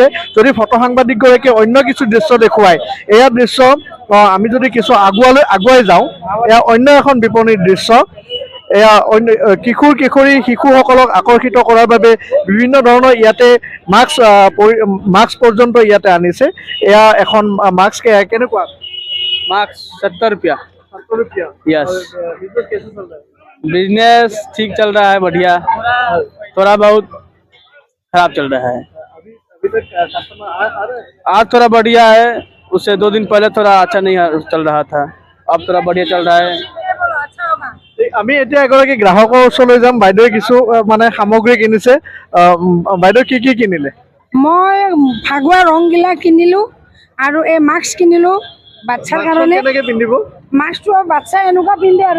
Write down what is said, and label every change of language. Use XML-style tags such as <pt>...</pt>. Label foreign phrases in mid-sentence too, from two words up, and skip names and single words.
<as>যদি ফটো সাংবাদিকগৰাকীয়ে অন্য কিছু দৃশ্য দেখুৱায়, এয়া দৃশ্য আমি যদি কিছু আগুৱাই যাওঁ, এয়া অন্য এখন বিপণীৰ দৃশ্য। এয়া অন্য কিশোৰী শিশুসকলক আকৰ্ষিত কৰাৰ বাবে বিভিন্ন ধৰণৰ ইয়াতে মাস্ক পৰ্যন্ত ইয়াতে আনিছে। এয়া এখন মাস্ক। কেনেকুৱা</as> <hi>मार्क्स 70 रुपया। 70 रुपया? यस। बिजनेस कैसे चल रहा है? बिजनेस ठीक चल रहा है, बढ़िया, थोड़ा बहुत खराब चल रहा है। अभी तक कस्टमर आ रहे हैं? आज थोड़ा बढ़िया है, उससे 2 दिन पहले थोड़ा अच्छा नहीं चल रहा था, अब थोड़ा बढ़िया चल रहा है।</hi> <as>আমি এতিয়া এগৰাকী গ্ৰাহকৰ ওচৰলৈ যাম। বাইদেৱে কিছু মানে সামগ্ৰী কিনিছে। বাইদেউ কি কি কিনিলে? মই ফাগুৱা ৰংগিলা কিনিলোঁ আৰু এই মাস্ক কিনিলোঁ বাচ্চাৰ কাৰণে। কেনেকৈ পিন্ধিব? মাস্কটো আৰু বাচ্চাই এনেকুৱা পিন্ধে আৰু</as>